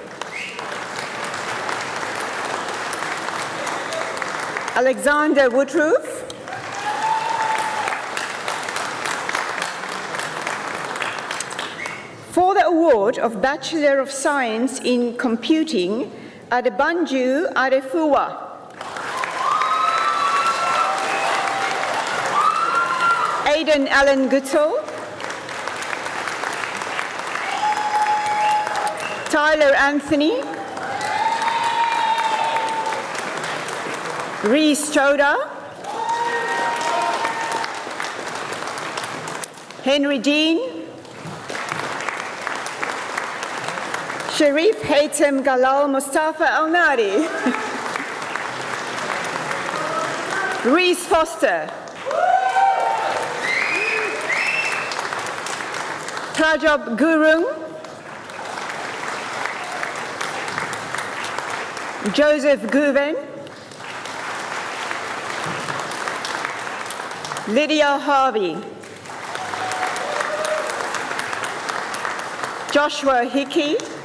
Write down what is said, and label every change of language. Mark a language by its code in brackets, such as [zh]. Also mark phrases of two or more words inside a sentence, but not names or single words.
[en] Alexander Woodruff, for the award of Bachelor of Science in Computing, Adebanju Adefuwa. Aidan Allen Guttel, Tyler Anthony, Reese Choda, Henry Dean, Sharif Haytham Galal Mustafa Al-Nari, Reese Foster, Prajab Gurung, Joseph Guven, Lydia Harvey, Joshua Hickey,